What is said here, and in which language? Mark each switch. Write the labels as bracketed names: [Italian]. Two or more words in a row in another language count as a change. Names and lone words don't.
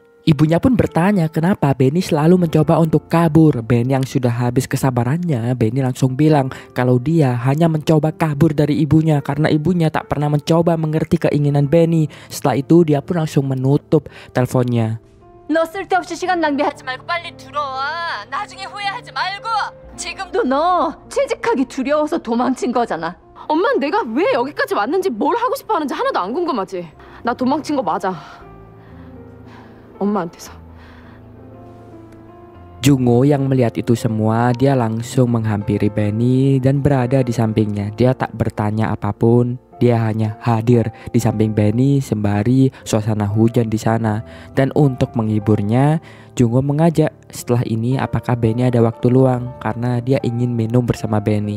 [Indonesian] Ibunya pun bertanya kenapa Benny selalu mencoba untuk kabur. Benny yang sudah habis kesabarannya, Benny langsung bilang kalau dia hanya mencoba kabur dari ibunya karena ibunya tak pernah mencoba mengerti keinginan Benny. Setelah itu dia pun langsung menutup teleponnya. [Korean] 너 쓸데없이 시간 낭비하지 말고 빨리 들어와. 나중에 후회하지 말고. 지금도 너 취직하기 두려워서 도망친 거잖아. 엄마는 내가 왜 여기까지 왔는지 뭘 하고 싶어 하는지 하나도 안 궁금하지. 나 도망친 거 맞아. 엄마한테서. [Indonesian] Jungho yang melihat itu semua, dia langsung menghampiri Benny dan berada di sampingnya. Dia tak bertanya apapun, dia hanya hadir di samping Benny sembari suasana hujan di sana. Dan untuk menghiburnya, Jungho mengajak setelah ini apakah Benny ada waktu luang karena dia ingin minum bersama Benny.